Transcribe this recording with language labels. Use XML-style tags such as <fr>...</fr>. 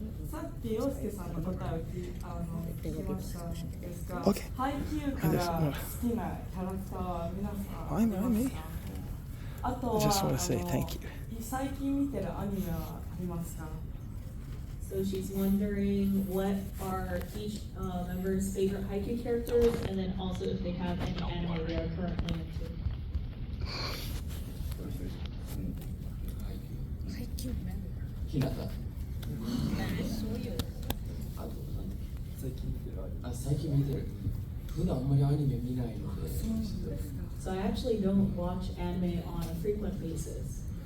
<ja>さっき陽介さんの答えを聞きましたんですが、配給から好きなキャラクターは皆さんありますか？あとは最近見てるアニメはありますか？</ja> <en>So she's wondering what are each member's favorite haiku characters, and then also if they have any anime they are currently into.</en> <ja>ひなた。最近見てる。普段あんまりアニメ見ないので。</ja> <en>So I actually don't watch anime on a frequent basis.</en>